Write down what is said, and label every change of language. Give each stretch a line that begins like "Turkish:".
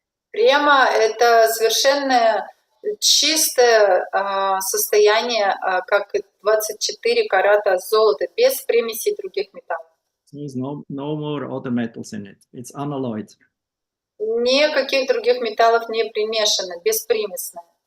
Russian: Према — это совершенно чистое состояние, как 24 карата золота, без примесей других металлов.
English: There's no more other metals in it. It's unalloyed.
Russian: Никаких других металлов не примешано, беспримесное.